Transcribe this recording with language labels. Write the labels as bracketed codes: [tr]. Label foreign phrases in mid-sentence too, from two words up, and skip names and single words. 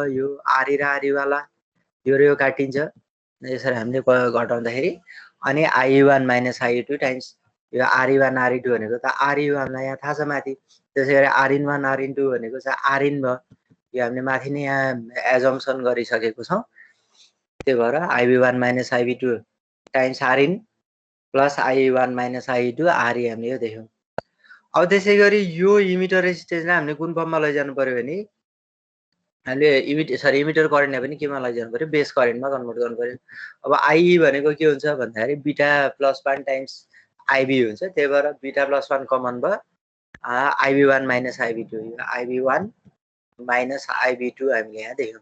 [ne] यो RE र RE वाला यो र यो काटिन्छ। यसरी हामीले घटाउँदाखेरि अनि IE1 माइनस IE2 टाइम्स यो RE1 RE2 भनेको त RE1 लाई यहाँ थाहा छ माथि, त्यसैगरी RN1 RN2 भनेको चाहिँ RN भयो। यो हामीले माथि नै यहाँ एजम्पसन गरिसकेको छौँ। त्यही भएर IB1 माइनस IB2 टाइम्स RN प्लस IE1 माइनस IE2 RE हामीले यो देख्यौँ। अब त्यसैगरी यो [en] emitter resistanceलाई [ne] हामीले कुन फर्ममा लैजानु पर्यो भने हामीले [en] emitter currentलाई [ne] पनि केमा लैजानु पर्यो, [en] base currentमा [ne] कन्भर्ट गर्नु पर्यो। अब IE भनेको के हुन्छ भन्दाखेरि [en] beta plus 1 times [ne] IB हुन्छ। त्यही भएर [en] beta plus 1 [ne] कमन भयो IB1 माइनस IB2 यो IB1 माइनस IB2 हामीले यहाँ देख्यौँ।